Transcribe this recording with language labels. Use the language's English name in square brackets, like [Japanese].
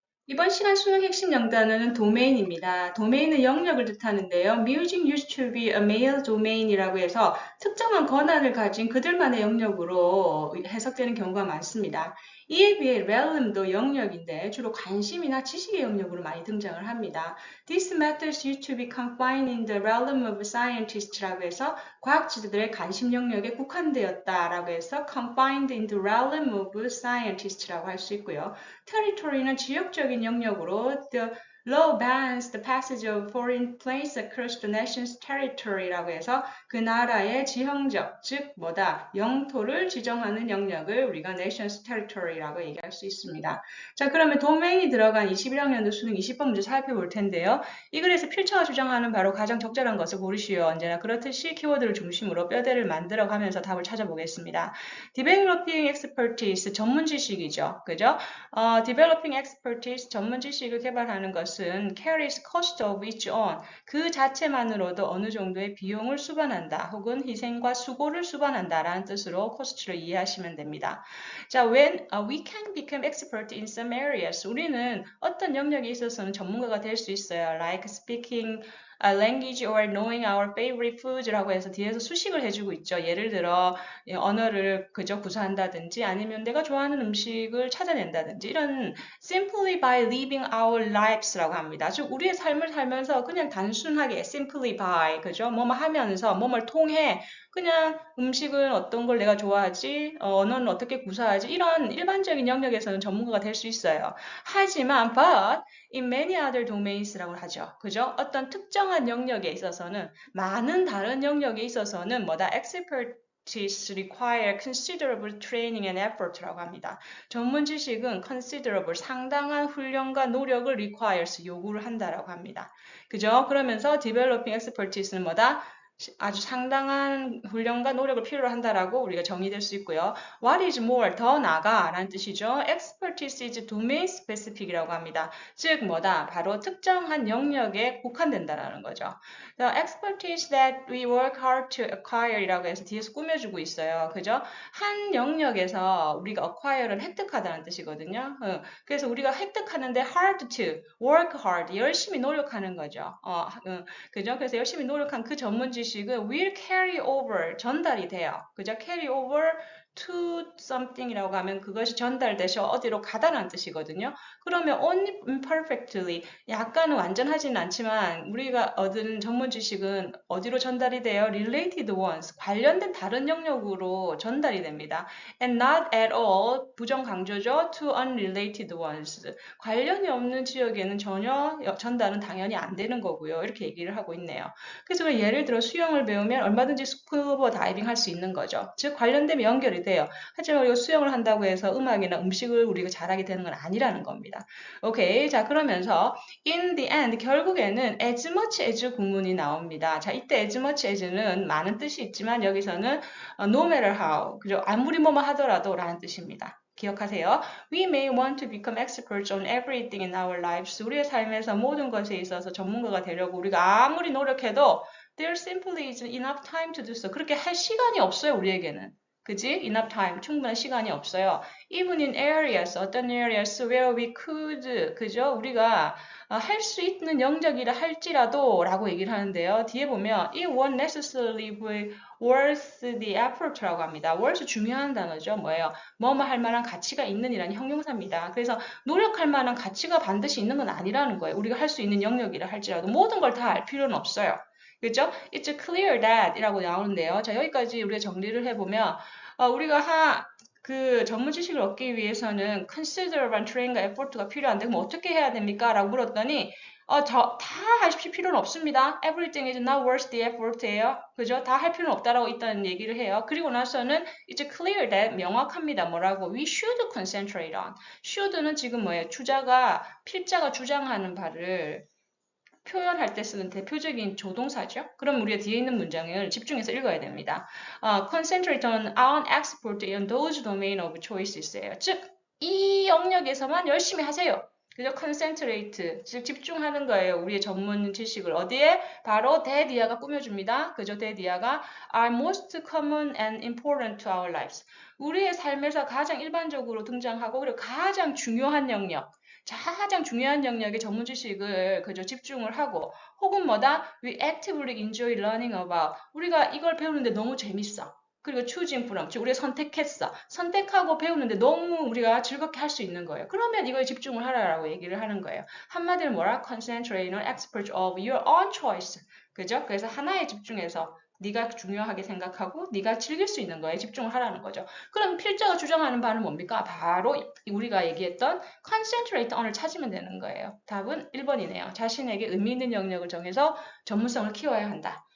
[Korean] 이번 시간 수능 핵심 영단어는 도메인입니다. 도메인은 영역을 뜻하는데요. [English] Music used to be a male domain [Korean] 이라고 해서 특정한 권한을 가진 그들만의 영역으로 해석되는 경우가 많습니다. 이에 비해 realm도 영역인데 주로 관심이나 지식의 영역으로 많이 등장을 합니다. [English] These methods used to be confined in the realm of scientists라고 해서 [Korean] 과학자들의 관심 영역에 국한되었다라고 해서 [English] confined in the realm of scientists [Korean] 라고 할 수 있고요. territory는 지역적인 영역으로 [English] the law bans the passage of foreign planes across the nation's territory [Korean] 라고 해서 그 나라의 지형적, 즉 뭐다, 영토를 지정하는 영역을 우리가 nation's territory라고 얘기할 수 있습니다. 자, 그러면 도메인이 들어간 21학년도 수능 20번 문제 살펴볼 텐데요. 이 글에서 필처가 주장하는 바로 가장 적절한 것을 고르시오. 언제나 그렇듯이 키워드를 중심으로 뼈대를 만들어가면서 답을 찾아보겠습니다. [English] developing expertise, [Korean] 전문 지식이죠. 그죠? [English] developing expertise, [Korean] 전문 지식을 개발하는 것은 [English] carries cost of its own, [Korean] 그 자체만으로도 어느 정도의 비용을 수반한다, 혹은 희생과 수고를 수반한다라는 뜻으로 cost를 이해하시면 됩니다. 자, [English] when we can become expert in some areas, [Korean] 우리는 어떤 영역에 있어서는 전문가가 될 수 있어요. [English] Like speaking a language or knowing our favorite foods라고 해서 [Korean] 뒤에서 수식을 해주고 있죠. 예를 들어 언어를 그저 구사한다든지 아니면 내가 좋아하는 음식을 찾아낸다든지 이런 [English] simply by living our lives [Korean] 라고 합니다. 즉 우리의 삶을 살면서 그냥 단순하게 [English] simply by [Korean] 그죠? 뭐뭐 하면서 뭐뭘 통해 그냥 음식은 어떤 걸 내가 좋아하지, 언어는 어떻게 구사하지 이런 일반적인 영역에서는 전문가가 될 수 있어요. 하지만 [English] but in many other domains라고 하죠. [Korean] 그죠? 어떤 특정한 영역에 있어서는 많은 다른 영역에 있어서는 뭐다 [English] expertise require considerable training and effort [Korean] 라고 합니다. 전문 지식은 considerable 상당한 훈련과 노력을 requires 요구를 한다라고 합니다. 그죠? 그러면서 [English] developing expertise [Korean] 는 뭐다? 아주 상당한 훈련과 노력을 필요로 한다라고 우리가 정의될 수 있고요. [English] What is more, [Korean] 더 나아가라는 뜻이죠. [English] Expertise is domain specific이라고 합니다. [Korean] 즉 뭐다? 바로 특정한 영역에 국한된다라는 거죠. [English] The expertise that we work hard to acquire이라고 해서 [Korean] 뒤에서 꾸며주고 있어요. 그죠? 한 영역에서 우리가 acquire는 획득하다는 뜻이거든요. 그래서 우리가 획득하는데 hard to, [English] work hard, [Korean] 열심히 노력하는 거죠. 그죠? 그래서 열심히 노력한 그 전문 지식은 [English] will carry over, [Korean] 전달이 돼요. 그죠? [English] carry over to something [Korean] 이라고 하면 그것이 전달돼서 어디로 가다라는 뜻이거든요. 그러면 [English] only imperfectly, [Korean] 약간은 완전하지는 않지만 우리가 얻은 전문 지식은 어디로 전달이 돼요? [English] related ones, [Korean] 관련된 다른 영역으로 전달이 됩니다. [English] and not at all, [Korean] 부정 강조죠. [English] to unrelated ones, [Korean] 관련이 없는 지역에는 전혀 전달은 당연히 안 되는 거고요. 이렇게 얘기를 하고 있네요. 그래서 예를 들어 수영을 배우면 얼마든지 스쿠버 다이빙 할 수 있는 거죠. 즉 관련되면 연결이 돼요. 하지만 우리가 수영을 한다고 해서 음악이나 음식을 우리가 잘하게 되는 건 아니라는 겁니다. 오케이. 자, 그러면서 [English] in the end, [Korean] 결국에는 [English] as much as [Korean] 구문이 나옵니다. 자, 이때 [English] as much as [Korean] 는 많은 뜻이 있지만 여기서는 [English] no matter how, [Korean] 그죠? 아무리 뭐뭐 하더라도 라는 뜻입니다. 기억하세요. [English] We may want to become experts on everything in our lives. [Korean] 우리의 삶에서 모든 것에 있어서 전문가가 되려고 우리가 아무리 노력해도 [English] there simply isn't enough time to do so. [Korean] 그렇게 할 시간이 없어요, 우리에게는. 그지? [English] Enough time. [Korean] 충분한 시간이 없어요. [English] Even in areas, [Korean] 어떤 [English] areas where we could, [Korean] 그죠? 우리가 할 수 있는 영역이라 할지라도 라고 얘기를 하는데요. [English] 뒤에 보면 it won't necessarily be worth the effort라고 합니다. [Korean] worth 중요한 단어죠. 뭐예요? 뭐뭐 할 만한 가치가 있는 이라는 형용사입니다. 그래서 노력할 만한 가치가 반드시 있는 건 아니라는 거예요. 우리가 할 수 있는 영역이라 할지라도 모든 걸 다 알 필요는 없어요. 그죠? [English] It's clear that 이라고 나오는데요. [Korean] 자, 여기까지 우리가 정리를 해보면 우리가 그 전문 지식을 얻기 위해서는 [English] considerable training [Korean] 과 effort가 필요한데 그럼 어떻게 해야 됩니까? 라고 물었더니 다 하실 필요는 없습니다. [English] Everything is not worth the effort예요. [Korean] 그죠? 다 할 필요는 없다라고 일단 얘기를 해요. 그리고 나서는 [English] it's clear that [Korean] 명확합니다. 뭐라고? [English] We should concentrate on. [Korean] should는 지금 뭐예요? 필자가 주장하는 바를 표현할 때 쓰는 대표적인 조동사죠. 그럼 우리가 뒤에 있는 문장을 집중해서 읽어야 됩니다. [English] Concentrate on export in those domain of choices예요. [Korean] 즉, 이 영역에서만 열심히 하세요. 그죠? concentrate, 즉 집중하는 거예요. 우리의 전문 지식을 어디에? 바로 대디아가 꾸며줍니다. 그죠? 대디아가 [English] are most common and important to our lives. [Korean] 우리의 삶에서 가장 일반적으로 등장하고 그리고 가장 중요한 영역. 가장 중요한 영역의 전문 지식을 그저 집중을 하고 혹은 뭐다? [English] We actively enjoy learning about. [Korean] 우리가 이걸 배우는데 너무 재밌어. 그리고 [English] choosing from, [Korean] 즉 우리가 선택했어. 선택하고 배우는데 너무 우리가 즐겁게 할 수 있는 거예요. 그러면 이거에 집중을 하라라고 얘기를 하는 거예요. 한마디로 뭐라? [English] Concentrate on expert of your own choice. [Korean] 그죠? 그래서 하나에 집중해서 네가 중요하게 생각하고 네가 즐길 수 있는 거에 집중을 하라는 거죠. 그럼 필자가 주장하는 바는 뭡니까? 바로 우리가 얘기했던 [English] concentrate on [Korean] 을 찾으면 되는 거예요. 답은 1번이네요. 자신에게 의미 있는 영역을 정해서 전문성을 키워야 한다.